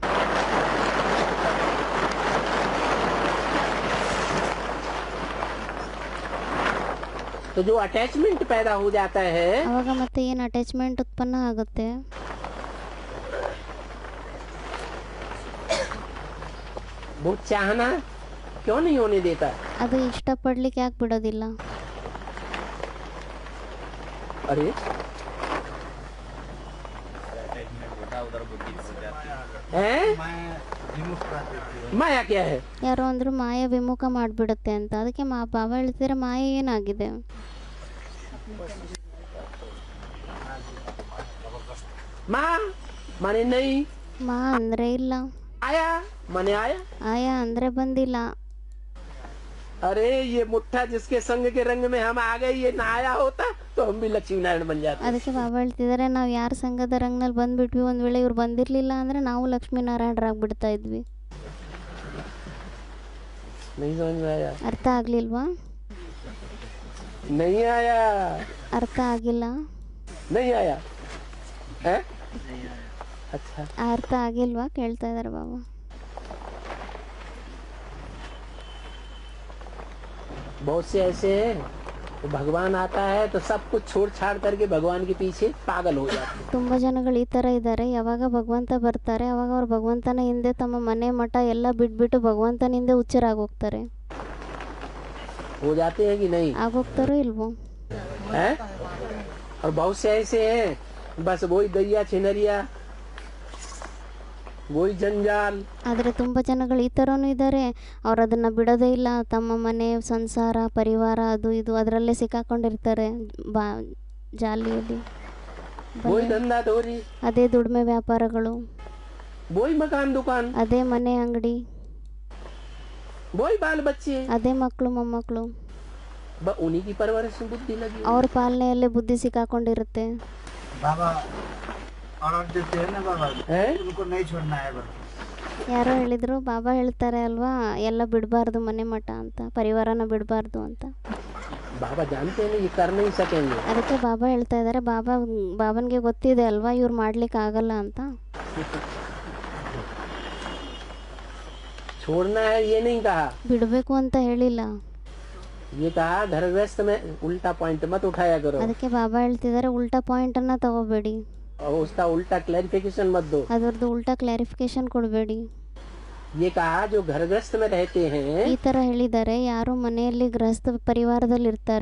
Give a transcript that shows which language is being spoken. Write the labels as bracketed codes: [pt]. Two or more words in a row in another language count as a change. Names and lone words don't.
[hi] तो जो अटैचमेंट पैदा हो जाता है [kn] ಅವಾಗ ಮತ್ತೆ ಏನು ಅಟ್ಯಾಚ್ಮೆಂಟ್ ಉತ್ಪನ್ನ ಆಗುತ್ತೆ, [hi] वो चाहना क्यों नहीं होने देता? [kn] ಅದು ಇಷ್ಟಪಡ್ಲಿಕ್ಕೆ ಯಾಕೆ ಬಿಡೋದಿಲ್ಲ? [hi] अरे हैं? माया क्या है? [kn] ಯಾರೋ ಅಂದ್ರು ಮಾಯೆ ವಿಮುಖ ಮಾಡಿಬಿಡುತ್ತೆ ಅಂತ. ಅದಕ್ಕೆ ಬಾಬಾ ಹೇಳ್ತಿದ್ರೆ ಮಾಯೆ ಏನಾಗಿದೆ? [hi] माँ माने नहीं, [kn] ಮಾ ಅಂದ್ರೆ ಇಲ್ಲ, [hi] आया माने आया. [kn] ಆಯಾ ಅಂದ್ರೆ ಬಂದಿಲ್ಲ. [hi] अरे ये मुट्ठा जिसके संग के रंग में हम आ गए, ये ना आया होता तो हम भी लक्ष्मी नारायण बन जाते. [kn] ಅದಕ್ಕೆ ಬಾಬಾ ಹೇಳ್ತಿದ್ದಾರೆ, ನಾವು ಯಾರ ಸಂಘದ ರಂಗನಲ್ಲಿ ಬಂದ್ಬಿಟ್ವಿ, ಒಂದ್ ವೇಳೆ ಇವ್ರು ಬಂದಿರ್ಲಿಲ್ಲ ಅಂದ್ರೆ ನಾವು ಲಕ್ಷ್ಮೀನಾರಾಯಣರಾಗ್ಬಿಡ್ತಾ ಇದ್ವಿ. [hi] नहीं समझ में आया? [kn] ಅರ್ಥ ಆಗ್ಲಿಲ್ವಾ? [hi] नहीं आया, [kn] ಅರ್ಥ ಆಗಿಲ್ಲ? [hi] नहीं आया है? अच्छा, [kn] ಅರ್ಥ ಆಗಿಲ್ವಾ ಕೇಳ್ತಾ ಇದಾರೆ ಬಾಬಾ. [hi] बहुत से ऐसे हैं तो भगवान आता है तो सब कुछ छोड़ छाड़ करके भगवान के पीछे पागल हो जाते हैं. [kn] ತುಂಬಾ ಜನಗಳು ಈ ತರ ಇದ್ದಾರೆ, ಯಾವಾಗ ಭಗವಂತ ಬರ್ತಾರೆ ಅವಾಗ ಅವ್ರು ಭಗವಂತನ ಹಿಂದೆ ತಮ್ಮ ಮನೆ ಮಠ ಎಲ್ಲ ಬಿಟ್ಬಿಟ್ಟು ಭಗವಂತನ ಹಿಂದೆ ಹುಚ್ಚರಾಗೋಗ್ತಾರೆ. [hi] हो जाते हैं कि नहीं? [kn] ಆಗೋಗ್ತಾರೋ ಇಲ್ವೋ? [hi] है? और बहुत से ऐसे हैं बस वही दैया छिनरिया, वही जंजाल. [kn] ಆದರೆ ತುಂಬ ಜನಗಳು ಈ ಥರನೂ ಇದ್ದಾರೆ, ಅವ್ರು ಅದನ್ನು ಬಿಡೋದೇ ಇಲ್ಲ, ತಮ್ಮ ಮನೆ ಸಂಸಾರ ಪರಿವಾರ ಅದು ಇದು ಅದರಲ್ಲೇ ಸಿಕ್ಕಾಕೊಂಡಿರ್ತಾರೆ, ಜಾಲಿಯಲ್ಲಿ. [hi] वही धंधा धोरी, [kn] ಅದೇ ದುಡಿಮೆ ವ್ಯಾಪಾರಗಳು, [hi] वही मकान दुकान, [kn] ಅದೇ ಮನೆ ಅಂಗಡಿ, [hi] वही बाल बच्चे, [kn] ಅದೇ मಕ್ಕಳು ಮೊಮ್ಮಕ್ಕಳು, [hi] उन्हीं की परवरिश में बुद्धि लगी. [kn] ಅವ್ರ ಪಾಲನೆಯಲ್ಲೇ ಬುದ್ಧಿ ಸಿಕ್ಕಾಕೊಂಡಿರುತ್ತೆ. [hi] बाबा ऑर्डर देते हैं ना बाबा, है? उनको नहीं छोड़ना है बस. [kn] ಯಾರೋ ಹೇಳಿದ್ರು, ಬಾಬಾ ಹೇಳ್ತಾರೆ ಅಲ್ವಾ, ಎಲ್ಲ ಬಿಡಬಾರ್ದು ಮನೆ ಮಠ ಅಂತ, ಪರಿವಾರನ ಬಿಡಬಾರ್ದು ಅಂತ. [hi] बाबा जानते हैं ये कर नहीं सकेंगे. [kn] ಅದಕ್ಕೆ ಬಾಬಾ ಹೇಳ್ತಾ ಇದ್ದಾರೆ, ಬಾಬನ್ಗೆ ಗೊತ್ತಿದೆ ಅಲ್ವಾ ಇವ್ರು ಮಾಡ್ಲಿಕ್ಕೆ ಆಗಲ್ಲ ಅಂತ. [hi] छोड़ना है ये नहीं कहा, [kn] ಬಿಡಬೇಕು ಅಂತ ಹೇಳಿಲ್ಲ. [hi] ये कहा घर गृहस्थ में उल्टा पॉइंट मत उठाया करो, [kn] ಅದಕ್ಕೆ ಬಾಬಾ ಹೇಳ್ತಿದ್ದಾರೆ, ಉಲ್ಟಾ ಪಾಯಿಂಟ್ ಅನ್ನ ತಗೋಬೇಡಿ, [hi] और उसका उल्टा क्लैरिफिकेशन मत दो. [kn] ಅದರದ್ದು ಉಲ್ಟಾ ಕ್ಲಾರಿಫಿಕೇಶನ್ ಕೊಡಬೇಡಿ. [hi] ये कहा जो घर गृहस्थ में रहते हैं, [kn] ಈ ತರ ಹೇಳಿದ್ದಾರೆ, ಯಾರು ಮನೆಯಲ್ಲಿ ಗೃಹಸ್ಥ ಪರಿವಾರದಲ್ಲಿ ಇರ್ತಾರೆ,